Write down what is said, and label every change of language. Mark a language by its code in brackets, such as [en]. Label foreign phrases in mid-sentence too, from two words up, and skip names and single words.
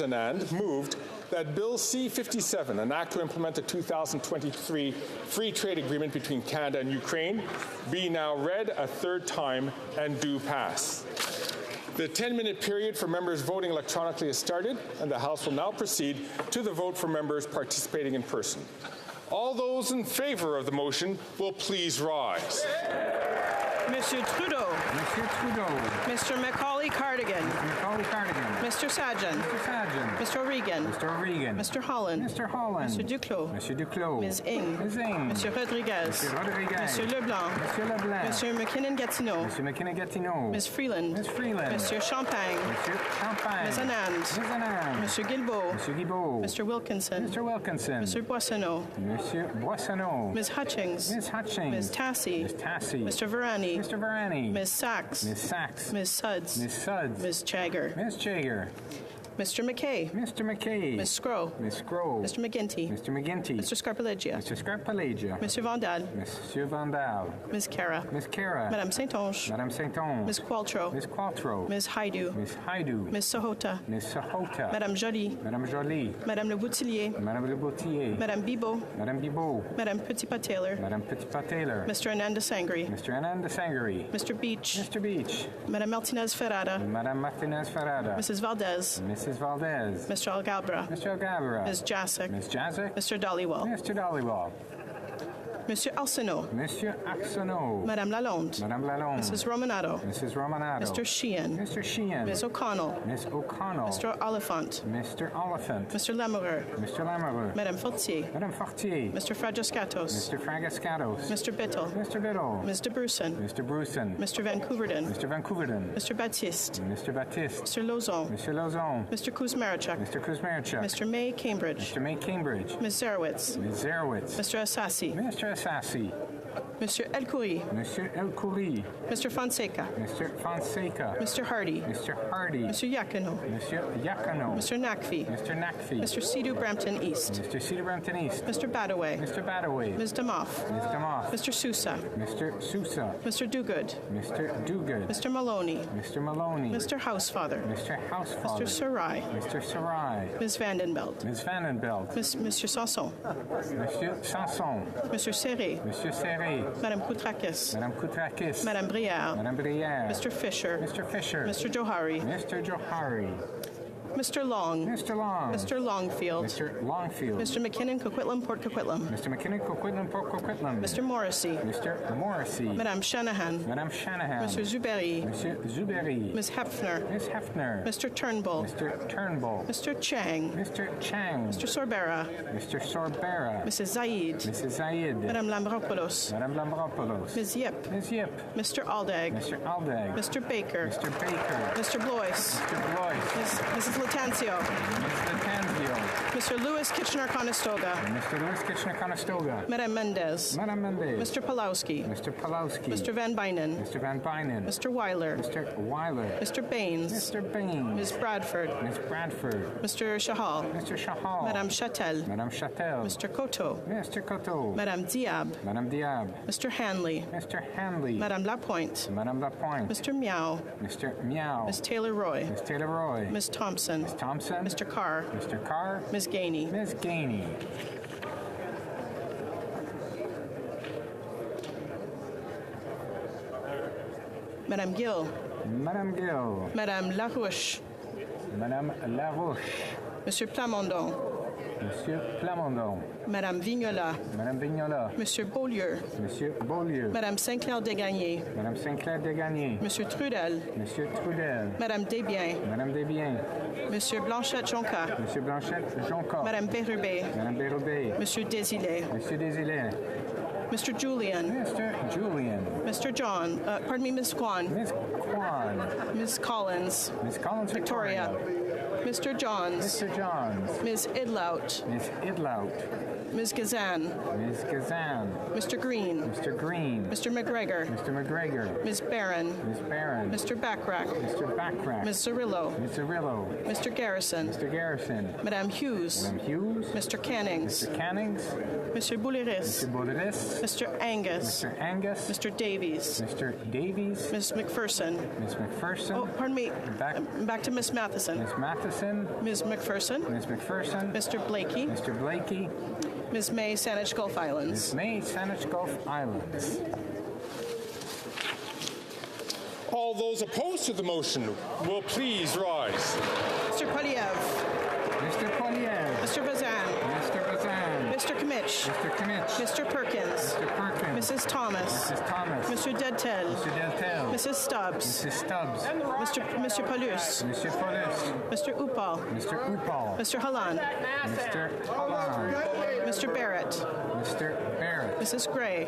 [en] Anand, moved that Bill C-57, an act to implement the 2023 free trade agreement between Canada and Ukraine, be now read a third time and do pass. The 10-minute period for members voting electronically has started, and the House will now proceed to the vote for members participating in person. All those in favor of the motion will please rise. [fr] Monsieur Trudeau. Monsieur Trudeau. [en] Mr. Macaulay Cardigan. Macaulay Cardigan. Mr. Sajan. Mr. Sajan. Mr. O'Regan. Mr. O'Regan. Mr. Holland. Mr. Holland. [fr] Monsieur Duclos. Monsieur Duclos. [en] Ms. Ing. Ms. Ing. [fr] Monsieur Rodriguez. Monsieur Rodriguez. Monsieur Leblanc. Monsieur Leblanc. Monsieur McKinnon-Gatineau. Monsieur McKinnon-Gatineau. [en] Ms. Freeland. Ms. Freeland. [fr] Monsieur Champagne. Monsieur Champagne. [en] Ms. Anand. Ms. Anand. [fr] Monsieur Guilbeault. Monsieur Guilbeault. [en] Mr. Wilkinson. Mr. Wilkinson. [fr] Monsieur Boissonneau. Monsieur Boissonneau. [en] Ms. Hutchings. Ms. Hutchings. Ms. Tassi. Ms. Tassi. Mr. Varani. Mr. Varani. Ms. Sachs. Ms. Sachs. Ms. Suds. Ms. Suds. Ms. Jagger. Ms. Jagger. Mr. McKay. Mr. McKay. Ms. Scrow. Ms. Scrow. Mr. McGinty. Mr. McGinty. Mr. Scarpellegia. Mr. Scarpellegia. [fr] Monsieur Vandal. Monsieur Vandal. [en] Ms. Cara. Ms. Cara. [fr] Madame Saint-Onge. Madame Saint-Onge. [en] Ms. Qualtrough. Ms. Qualtrough. Ms. Haidu. Ms. Haidu. Ms. Sahota. Ms. Sahota. [fr] Madame Joly. Madame Joly. Madame Le Boutillier. Madame Le Boutillier. Madame Bibeau. Madame Bibeau. Madame Petitpas-Taylor. Madame Petitpas-Taylor. [en] Mr. Ananda Sangri. Mr. Ananda Sangri. Mr. Beach. Mr. Beach. [fr] Madame Martinez Ferrada. Madame Martinez Ferrada. [en] Mrs. Valdez. Mrs. Valdez. Mr. Algabra. Mr. Algabra. Ms. Jacek. Ms. Jacek. Mr. Dollywell. Mr. Dollywell. [fr] Monsieur Arsenault. Monsieur Arsenault. Madame Lalonde. Madame Lalonde. [en] Mrs. Romanado. Mrs. Romanado. Mr. Sheehan. Mr. Sheehan. Ms. O'Connell. Miss O'Connell. Mr. Oliphant. Mr. Oliphant. Mr. Lamoureux. Mr. Lamoureux. [fr] Madame Fortier. Madame Fortier. [en] Mr. Fragascatos. Mr. Fragascatos. Mr. Bittle. Mr. Bittle. Ms. de Brusen. Mr. Brusen. Mr. Vancouverden. Mr. Vancouverden. Mr. Baptiste. Mr. Baptiste. Mr. Lozon. Mr. Lozon. Mr. Kuzmarchuk. Mr. Kuzmarchuk. Mr. May Cambridge. Mr. May Cambridge. Ms. Zerowitz. Ms. Zerowitz. Mr. Assassi. Mr. Assassi. [fr] Monsieur El Khoury. Monsieur El Khoury. [en] Mr. Fonseca. Mr. Fonseca. Mr. Hardy. Mr. Hardy. Mr. Yakino. [fr] Monsieur Yakano. [en] Mr. Nakfi. Mr. Nakfi. Mr. Sidhu Brampton East. Mr. Cedar Brampton East. Mr. Badaway. Mr. Badaway. Ms. Damoff. Ms. Damoff. Mr. Sousa. Mr. Sousa. Mr. Duguid. Mr. Duguid. Mr. Maloney. Mr. Maloney. Mr. Housefather. Mr. Housefather. Mr. Sarai. Mr. Sarai. Ms. Vandenbelt. Ms. Vandenbelt. Mr. Sanson. [fr] Monsieur Sanson. [en] Mr. Serré. [fr] Monsieur Serré. Madame Koutrakis. Madame Koutrakis. Madame Brière. Madame Brière. [en] Mr. Fisher. Mr. Fisher. Mr. Johari. Mr. Johari. Mr. Long. Mr. Long. Mr. Longfield. Mr. Longfield. Mr. McKinnon, Coquitlam, Port Coquitlam. Mr. McKinnon, Coquitlam, Port Coquitlam. Mr. Morrissey. Mr. Morrissey. [fr] Madame Shanahan. Madame Shanahan. [en] Mr. Zuberi. [fr] Monsieur Zuberi. [en] Ms. Hefner. Ms. Hefner. Mr. Turnbull. Mr. Turnbull. Mr. Chang. Mr. Chang. Mr. Sorbera. Mr. Sorbera. Mrs. Zaid. Mrs. Zaid. [fr] Madame Lambropoulos. Madame Lambropoulos. [en] Ms. Yip. Ms. Yip. Mr. Aldag. Mr. Aldag. Mr. Baker. Mr. Baker. Mr. Blois. Mr. Blois. Mrs. Latanzio. Mr. Tanzio. Mr. Lewis Kitchener-Conestoga. Mr. Lewis Kitchener-Conestoga. [fr] Madame Mendez. Madame Mendez. [en] Mr. Pulowski. Mr. Pulowski. Mr. Van Bynen. Mr. Van Bynen. Mr. Weiler. Mr. Weiler. Mr. Baines. Mr. Baines. Ms. Bradford. Ms. Bradford. Mr. Shahal. Mr. Shahal. [fr] Madame Chatel. Madame Chatel. [en] Mr. Koto. Mr. Coteau. [fr] Madame Diab. Madame Diab. [en] Mr. Hanley. Mr. Hanley. [fr] Madame Lapointe. Madame Lapointe. [en] Mr. Meow. Mr. Meow. Ms. Taylor-Roy. Ms. Taylor-Roy. Ms. Thompson. Ms. Thompson. Mr. Carr. Mr. Carr. Ms. Gainey. Ms. Gainey. [fr] Madame Gill. Madame Gill. Madame Larouche. Madame Larouche. Monsieur Plamondon. Monsieur Plamondon. Madame Vignola. Madame Vignola. Monsieur Beaulieu. Monsieur Beaulieu. Madame Saint-Clair-Degagné. Madame Saint-Clair-Degagné. Monsieur Trudel. Monsieur Trudel. Madame Desbiens. Madame Desbiens. Monsieur Blanchette-Jonca. Monsieur Blanchette-Jonca. Madame Bérubé. Madame Bérubé. Monsieur Désilets. Monsieur Désilets. [en] Mr. Julian. Mr. Julian. Mr. John. Pardon me, Miss Kwan. Miss Kwan. Miss Collins. Miss Collins Victoria. Mr. Johns. Mr. Johns. Ms. Idlout. Miss Idlout. Ms. Gazan. Ms. Gazan. Mr. Green. Mr. Green. Mr. McGregor. Mr. McGregor. Ms. Barron. Ms. Barron. Mr. Backrack. Mr. Backrack. Ms. Cirillo. Ms. Cirillo. Mr. Garrison. Mr. Garrison. [fr] Madame Hughes. Madame Hughes. [en] Mr. Cannings. Mr. Cannings. Mr. Bouliris. Mr. Bouliris. Mr. Angus. Mr. Angus. Mr. Davies. Mr. Davies. Ms. McPherson. Ms. McPherson. Oh, pardon me. Back to Miss Matheson. Ms. Matheson. Ms. McPherson. Ms. McPherson. Mr. Blakey. Mr. Blakey. Ms. May, Saanich Gulf Islands. Ms. May, Saanich Gulf Islands. All those opposed to the motion will please rise. Mr. Poliev. Mr. Poliev. Mr. Bazan. Mr. Bazan. Mr. Kmitch. Mr. Kmitch. Mr. Perkins. Mr. Perkins. Mrs. Thomas. Mrs. Thomas. Mr. Deltel. Mr. Deltel. Mrs. Stubbs. Mrs. Stubbs. Mr. Paulus. Mr. Paulus. Mr. Upal. Mr. Upal. Mr. Halan. Mr. Halan. Mr. Barrett. Mr. Barrett. Mrs. Gray.